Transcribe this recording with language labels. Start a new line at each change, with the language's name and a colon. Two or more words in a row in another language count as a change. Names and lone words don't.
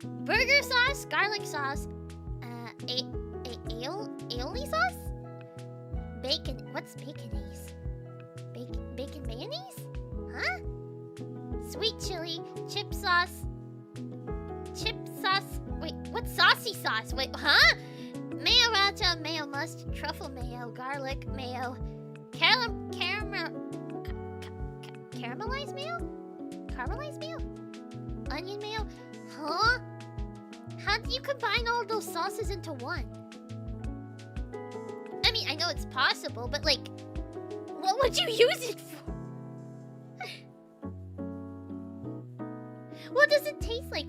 English: Burger sauce, garlic sauce, aioli sauce? Bacon. What's baconaise? Bacon mayonnaise? Huh? Sweet chili, chip sauce. Wait, what's saucy sauce? Wait, huh? Mayo racha, mayo must, truffle mayo, garlic mayo, caramelized mayo? Caramelized mayo? Onion mayo? Huh? How do you combine all those sauces into one? I mean, I know it's possible, but like, what would you use it for? What does it taste like?